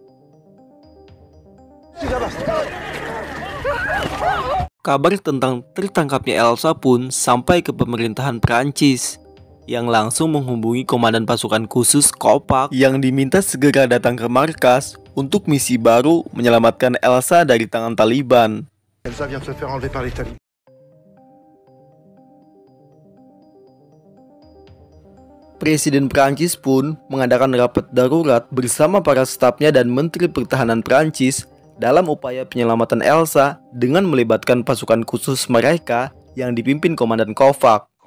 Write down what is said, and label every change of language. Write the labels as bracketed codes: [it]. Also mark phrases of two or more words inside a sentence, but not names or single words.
[id] Kabar tentang tertangkapnya Elsa pun sampai ke pemerintahan Prancis, yang langsung menghubungi komandan pasukan khusus Kopak yang diminta segera datang ke markas untuk misi baru menyelamatkan Elsa dari tangan Taliban. [fr] Elsa vient de se faire enlever par les talibans. [id] Presiden Prancis pun mengadakan rapat darurat bersama para stafnya dan Menteri Pertahanan Prancis dalam upaya penyelamatan Elsa dengan melibatkan pasukan khusus mereka yang dipimpin Komandan Kopak.